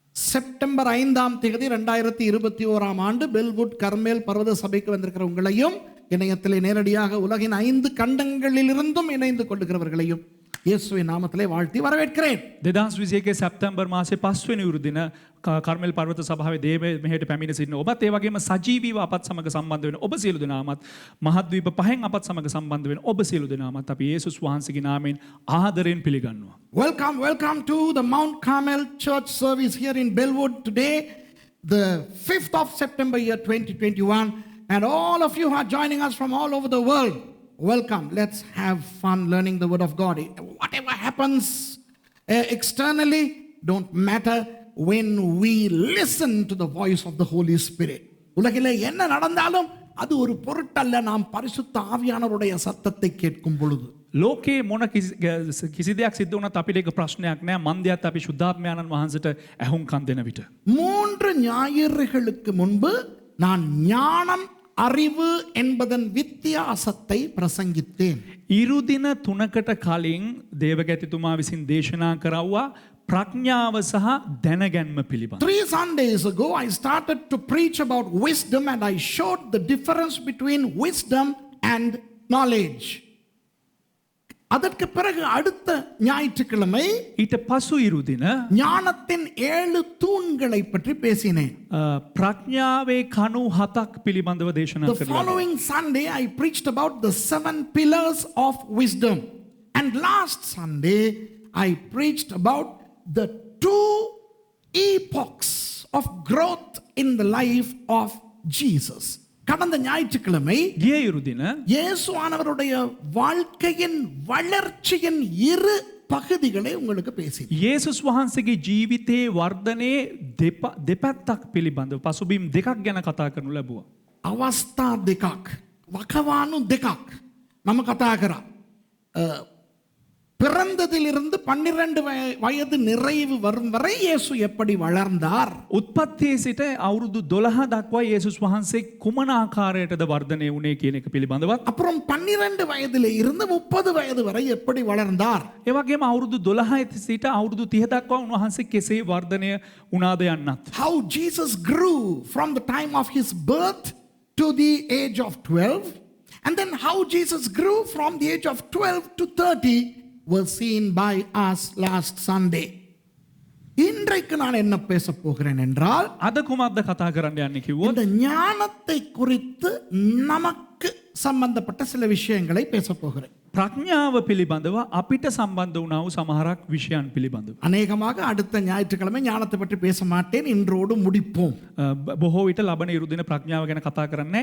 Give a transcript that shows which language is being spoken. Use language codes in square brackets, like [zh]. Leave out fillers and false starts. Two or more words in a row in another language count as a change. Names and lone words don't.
[ta] செப்டம்பர் 5ஆம் தேதி 2021ஆம் ஆண்டு பெல்வுட் கர்மேல் பர்வத சபைக்கு வந்திருக்கிற உங்களையும், இணையத்திலே நேரடியாக உலகின் 5 கண்டங்களிலிருந்தும் இணைந்து கொள்ளுகிறவர்களையும் இயேசுவின் நாமத்திலே வாழ்த்தி வரவேற்கிறேன். [si] 2021 සැප්තැම්බර් මාසේ 5 වෙනි උරු දින කර්මෙල් පර්වත සභාවේ දේව මෙහෙට පැමිණ සිටින ඔබත්, ඒ වගේම සජීවීව අපත් සමග සම්බන්ධ වෙන ඔබ සියලු දෙනාමත්, මහද්වීප පහෙන් අපත් සමග සම්බන්ධ වෙන ඔබ සියලු දෙනාමත් අපි යේසුස් වහන්සේගේ නාමයෙන් ආදරයෙන් පිළිගන්නවා. [en] Welcome to the Mount Carmel Church service here in Bellwood today, the 5th of September year 2021, and all of you who are joining us from all over the world. Welcome. Let's have fun learning the word of God. Whatever happens externally don't matter when we listen to the voice of the Holy Spirit. [ta] உலகிலே என்ன நடந்தாலும் அது ஒரு பொருட்டல்ல, நாம் பரிசுத்த ஆவியானவருடைய சத்தத்தை கேட்கும் பொழுது. [si] ලෝකේ මොන කිසි දෙයක් සිද්ධ වුණත් අපිට ඒක ප්‍රශ්නයක් නෑ. මන්දියත් අපි ශුද්ධාත්මයාණන් වහන්සේට ඇහුම්කන් දෙන විට. [ta] 3 ஞாயிறுகளுக்கு முன்பு நான் ஞானம் அறிவு என்பதன் வித்தியாசத்தை பிரசங்கித்தேன். [si] ඉරුදින 3කට කලින් දේවගැතිතුමා විසින් දේශනා කරවුවා ප්‍රඥාව සහ දැනගැන්ම පිළිබඳ. [en] 3 Sundays ago I started to preach about wisdom and I showed the difference between wisdom and knowledge. [ta] அதற்கு பிறகு அடுத்த ஞாயிற்றுக்கிழமை [si] ඊට පසු ඉරුදින [ta] ஞானத்தின் 7 தூண்களை பற்றி பேசினேன். [si] ප්‍රඥාවේ කණු 7ක් පිළිබඳව දේශනා [en] The [si] කළා. [en] following Sunday I preached about the 7 pillars of wisdom, and last Sunday I preached about the 2 epochs of growth in the life of Jesus. [ta] கடந்த ஞாயிற்றுக்கிழமை [si] ගිය ඉරුදින [ta] இயேசுவானவருடைய வாழ்க்கையின் வளர்ச்சியின் 2 பகுதிகளை உங்களுக்கு பேசினேன். [si] යේසුස් වහන්සේගේ ජීවිතයේ වර්ධනයේ දෙපැත්තක් පිළිබඳව පසුබිම් දෙකක් ගැන කතා කරනු ලැබුවා. අවස්ථා දෙකක්, වකවානු දෙකක් මම කතා කරා. [ta] பிறந்ததிலிருந்து 12 வயது நிறைவு வரும் வரை இயேசு எப்படி வளர்ந்தார்? [si] උත්පත්තියේ සිට අවුරුදු 12 දක්වා යේසුස් වහන්සේ කුමන ආකාරයටද වර්ධනය වුණේ කියන එක පිළිබඳවත්, [ta] அப்புறம் 12 வயதிலே இருந்து 30 வயது வரை எப்படி வளர்ந்தார்? [si] ඒ වගේම අවුරුදු 12 සිට අවුරුදු 30 දක්වා උන්වහන්සේ කෙසේ වර්ධනය වුණාද යන්නත්. [en] How Jesus grew from the time of his birth to the age of 12, and then how Jesus grew from the age of 12 to 30 was seen by us last Sunday. [ta] இன்றைக்கு நான் என்ன பேச போகிறேன் என்றால், [si] අද කුමක්ද කතා කරන්න යන්නේ කිව්වොත්, [ta] இந்த ஞானத்தை குறித்து நமக்கு சம்பந்தப்பட்ட சில விஷயங்களை பேச போகிறேன். [si] ප්‍රඥාව පිළිබඳව අපිට සම්බන්ධ වුණා වූ සමහරක් විෂයන් පිළිබඳව. [ta] அநேகமாக அடுத்த ஞாயிற்றுக்கிழமை ஞானத்தை பற்றி பேச மாட்டேன், இன்றோடு முடிப்போம். [si] බොහෝ විට ලබන ඉරුදින ප්‍රඥාව ගැන කතා කරන්නේ.